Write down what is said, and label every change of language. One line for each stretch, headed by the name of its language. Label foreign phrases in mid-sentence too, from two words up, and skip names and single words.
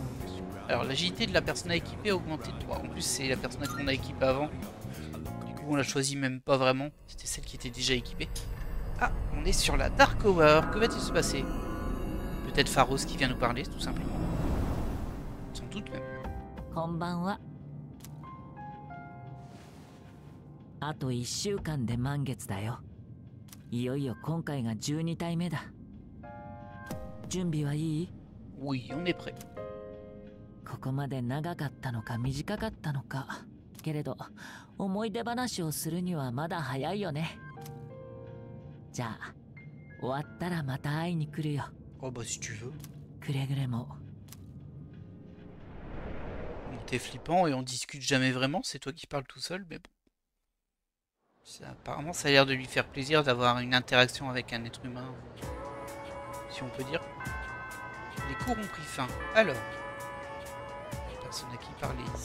French: Alors l'agilité de la personne équipée a augmenté de 3. En plus c'est la personne qu'on a équipée avant. Du coup on l'a choisi même pas vraiment. C'était celle qui était déjà équipée. Ah, on est sur la Dark Hour. Que va-t-il se passer? Peut-être Pharos qui vient nous parler tout simplement. Sans doute même.
Japanese: Konbanwa. あと1週間で満月だよ。いよいよ今回が12体目だ。準備はいい？
French: Oui, on est prêt.
Japanese: ここまで長かったのか短かったのか。けれど思い出話をするにはまだ早いよね。じゃあ終わったらまた会いに来るよ。
French: Oh bah si tu veux.
Japanese: くれぐれも。
French: T'es flippant et on discute jamais vraiment, c'est toi qui parles tout seul, mais bon. Apparemment ça a l'air de lui faire plaisir d'avoir une interaction avec un être humain, si on peut dire. Les cours ont pris fin. Alors, personne à qui parler ici.